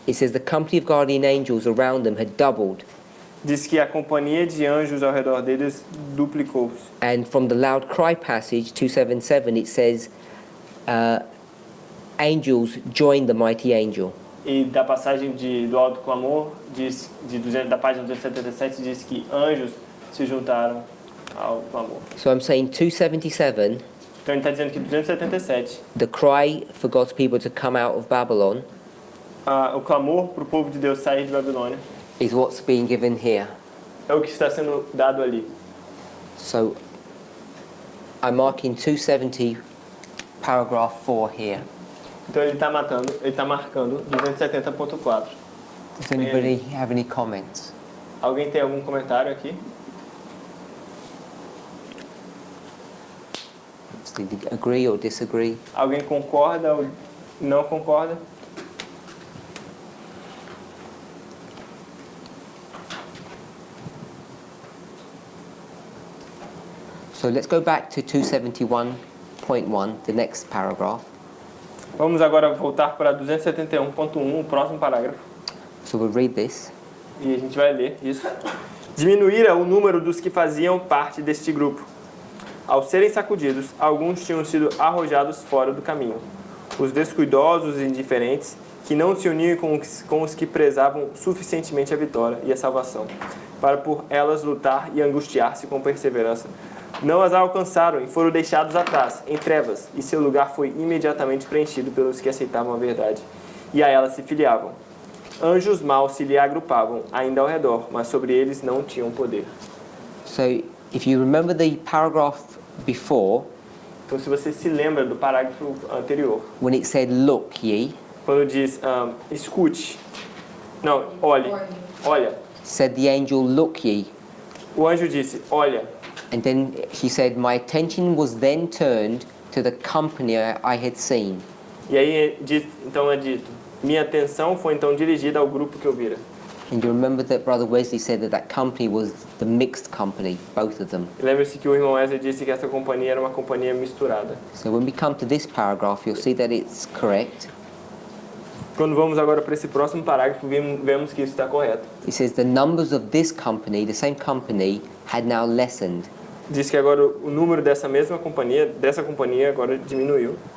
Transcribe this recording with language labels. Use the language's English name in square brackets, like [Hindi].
[English] It says the company of guardian angels around them had doubled, [Portuguese] Diz que a companhia de anjos ao redor deles duplicou-se. [English] and from the loud cry passage 277, it says angels joined the mighty angel. [Portuguese] E da passagem do alto clamor, da página 277, diz que anjos se juntaram ao clamor. [English] So I'm saying 277, [Portuguese] Então ele está dizendo que 277, [English] the cry for God's people to come out of Babylon, [Portuguese] o clamor para o povo de Deus sair de Babilônia, [English] is what's being given here. [Portuguese] é o que está sendo dado ali. [English] So I'm marking 270 paragraph 4 here. [Portuguese] Então ele está marcando 270.4. [English] Does anybody have any comments? [Portuguese] Alguém tem algum comentário aqui? [English] Agree or disagree? [Portuguese] Alguém concorda ou não concorda? [English] So let's go back to 271.1, the next paragraph. [Portuguese] Vamos agora voltar para 271.1, o próximo parágrafo. [English] So we'll read this. [Portuguese] E a gente vai ler isso. Diminuíra o número dos que faziam parte deste grupo. Ao serem sacudidos, alguns tinham sido arrojados fora do caminho. Os descuidosos e indiferentes, que não se uniam com os que prezavam suficientemente a vitória e a salvação, para por elas lutar e angustiar-se com perseverança, não as alcançaram e foram deixados atrás, em trevas, e seu lugar foi imediatamente preenchido pelos que aceitavam a verdade, e a ela se filiavam. Anjos maus se lhe agrupavam ainda ao redor, mas sobre eles não tinham poder. [English] So if you remember the paragraph before, [Portuguese] Então, se você se lembra do parágrafo anterior, [English] when it said, "Look ye," [Portuguese] quando diz, escute, não, olhe, olha, [English] said the angel, "Look ye," [Portuguese] o anjo disse, olha, [English] and then he said, "My attention was then turned to the company I had seen." [Portuguese] e aí então é dito, minha atenção foi então dirigida ao grupo que eu vira. [English] And you remember that Brother Wesley said that company was the mixed company, both of them. [Portuguese] Lembre-se que o irmão Wesley disse que essa companhia era uma companhia misturada. [English] So when we come to this paragraph, you'll see that it's correct. [Portuguese] Quando vamos agora para esse próximo parágrafo, vemos que isso está correto. [English] It says the numbers of this company, the same company, had now lessened. [Portuguese] Diz que agora o número dessa companhia agora diminuiu,